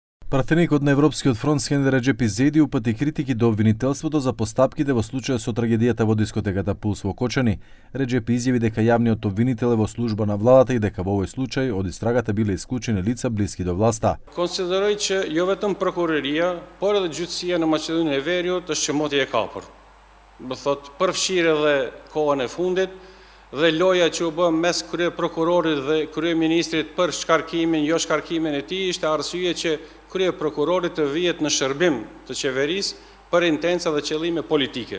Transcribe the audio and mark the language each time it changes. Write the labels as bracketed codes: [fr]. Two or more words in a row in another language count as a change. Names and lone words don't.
[mk] Пратеникот на Европскиот фронт Скендер Реджеп Изеди упати критики до обвинителството за постапките во случајот со трагедијата во дискотеката Пулс во Кочани. Реджеп изјави дека јавниот обвинител е во служба на владата и дека во овој случај од истрагата биле исклучени лица блиски до власта. [sq] Konsideroj që jo vetëm prokuroria, por edhe gjyqësia në Maqedoninë e Veriut është çmoti e kapur. Do thot përfshirë edhe kohën e fundit dhe loja që u bë mes kryeprokurorit dhe kryeministrit për shkarkimin, jo shkarkimin e tij ishte arsye që kryeprokurorit të vihet në shërbim të qeverisë për intenca dhe qëllime politike.